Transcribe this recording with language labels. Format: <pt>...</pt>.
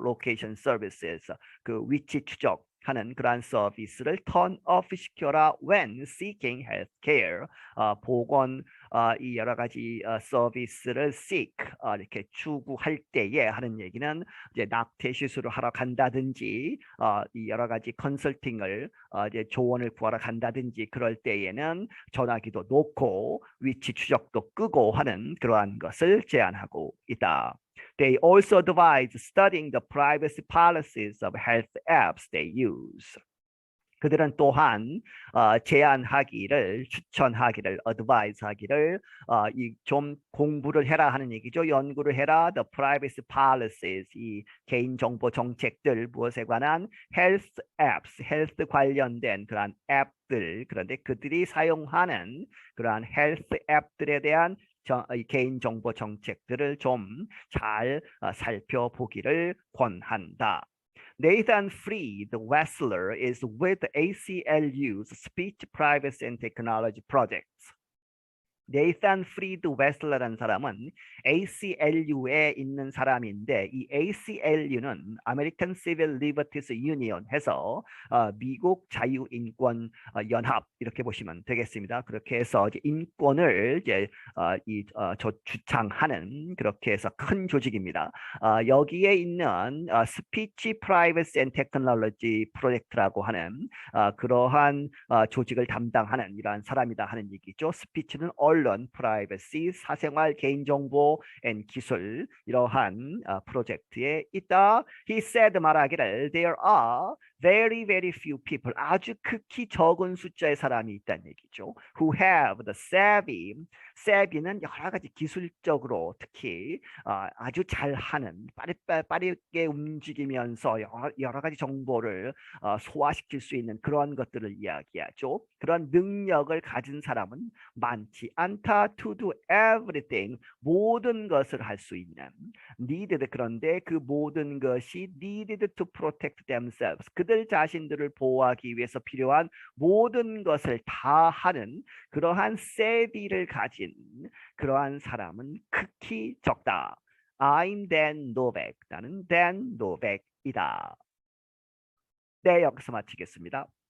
<en>location services</en> <ko>그 위치 추적 하는 그러한 서비스를</ko> <en>turn off</en> <ko>시켜라</ko> <en>when seeking healthcare</en> <ko>보건 이 여러 가지 서비스를 seek 이렇게 추구할 때에 하는 얘기는 이제 낙태 시술을 하러 간다든지 이 여러 가지 컨설팅을 이제 조언을 구하러 간다든지 그럴 때에는 전화기도 놓고 위치 추적도 끄고 하는 그러한 것을 제안하고 있다.</ko> <en>They also advise studying the privacy policies of health apps they use.</en> <ko>그들은 또한 제안하기를 추천하기를 advise하기를 이 좀 공부를 해라 하는 얘기죠. 연구를 해라.</ko> <en>The privacy policies</en> <ko>이 개인정보 정책들 무엇에 관한</ko> <en>health apps,</en> <ko>health 관련된 그러한 앱들 그런데 그들이 사용하는 그러한 health 앱들에 대한 개인정보 정책들을 좀 잘 살펴보기를 권한다.</ko> <en>Nathan Freed Wessler is with ACLU's Speech Privacy and Technology Projects.</en> <ko>네이산 프리드 웨슬러라는 사람은 ACLU에 있는 사람인데 이 ACLU는 American Civil Liberties Union 해서 미국 자유인권 연합 이렇게 보시면 되겠습니다. 그렇게 해서 이제 인권을 이제 주창하는 그렇게 해서 큰 조직입니다. 여기에 있는 Speech Privacy and Technology 프로젝트라고 하는 그러한 조직을 담당하는 이러한 사람이다 하는 얘기죠. 스피치는 언론, 프라이버시, 사생활, 개인정보, 앤 기술 이러한 프로젝트에 있다.</ko> <en>He said</en> <ko>말하기를</ko> <en>there are very very few people</en> <ko>아주 극히 적은 숫자의 사람이 있다는 얘기죠.</ko> <en>Who have the savvy</en> <ko>는 여러 가지 기술적으로 특히 아주 잘하는 빠르게 움직이면서 여러 가지 정보를 소화시킬 수 있는 그런 것들을 이야기하죠. 그런 능력을 가진 사람은 많지 않다.</ko> <en>To do everything</en> <ko>모든 것을 할 수 있는 needed 그런데 그 모든 것이</ko> <en>needed to protect themselves</en> <ko>그들 자신들을 보호하기 위해서 필요한 모든 것을 다 하는 그러한 세비를 가진 그러한 사람은 극히 적다.</ko> <en>I'm Dan Novak.</en> <ko>나는 Dan Novak이다. 네, 여기서 마치겠습니다.</ko>